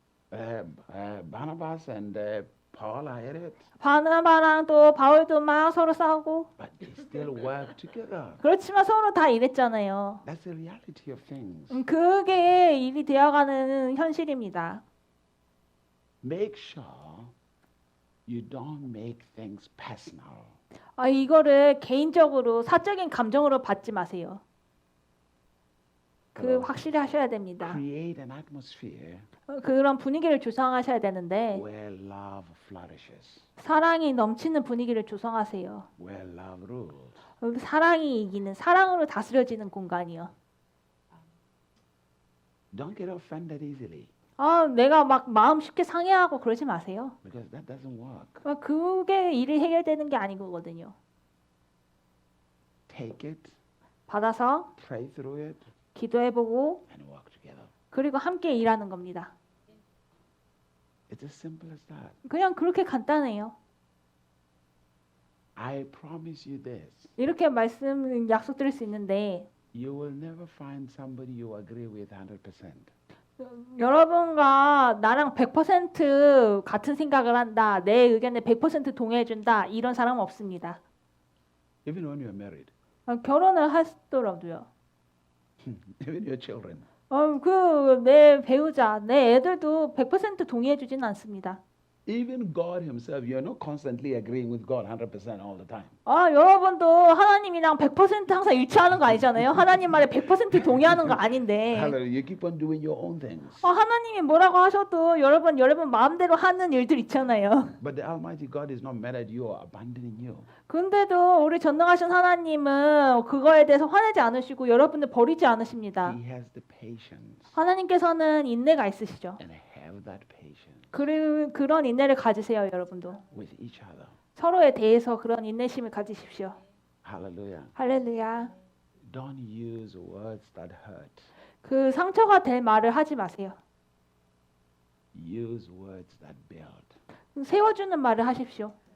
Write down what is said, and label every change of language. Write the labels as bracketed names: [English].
[English] Barnabas and Paul are at it. [Korean] 바나바랑 또 바울도 막 서로 싸우고 [English] But they still work together. [Korean] 그렇지만 서로 다 일했잖아요. [English] That's the reality of things. [Korean] 그게 일이 되어가는 현실입니다. [English] Make sure you don't make things personal. [Korean] 이거를 개인적으로 사적인 감정으로 받지 마세요. 확실히 하셔야 됩니다. [English] Create an atmosphere [Korean] 그런 분위기를 조성하셔야 되는데 [English] where love flourishes, [Korean] 사랑이 넘치는 분위기를 조성하세요. [English] where love rules. [Korean] 사랑이 이기는 사랑으로 다스려지는 공간이요. [English] Don't get offended easily [Korean] 내가 막 마음 쉽게 상해하고 그러지 마세요. [English] because that doesn't work. [Korean] 그게 일이 해결되는 게 아니거든요. [English] Take it, [Korean] 받아서 [English] pray through it, [Korean] 기도해보고 [English] and work together. [Korean] 그리고 함께 일하는 겁니다. [English] It's as simple as that. [Korean] 그냥 그렇게 간단해요. [English] I promise you this. [Korean] 이렇게 약속드릴 수 있는데 [English] You will never find somebody you agree with 100%. [Korean] 여러분과 나랑 100% 같은 생각을 한다. 내 의견에 100% 동의해준다. 이런 사람은 없습니다. [English] Even when you're married, [Korean] 결혼을 하시더라도요. [English] even your children. [Korean] 내 배우자, 내 애들도 100% 동의해주지는 않습니다. [English] Even God Himself, you're not constantly agreeing with God 100% all the time. [Korean] 여러분도 하나님이랑 100% 항상 일치하는 거 아니잖아요. 하나님 말에 100% 동의하는 거 아닌데. [English] Hallelujah. You keep on doing your own things. [Korean] 하나님이 뭐라고 하셔도 여러분 마음대로 하는 일들 있잖아요. [English] But the Almighty God is not mad at you or abandoning you. [Korean] 근데도 우리 전능하신 하나님은 그거에 대해서 화내지 않으시고 여러분들 버리지 않으십니다. [English] He has the patience [Korean] 하나님께서는 인내가 있으시죠. [English] and have that patience [Korean] 그런 인내를 가지세요, 여러분도. [English] with each other. [Korean] 서로에 대해서 그런 인내심을 가지십시오. [English] Hallelujah. [Korean] 할렐루야. [English] Don't use words that hurt. [Korean] 그 상처가 될 말을 하지 마세요. [English] Use words that build. [Korean] 세워주는 말을 하십시오.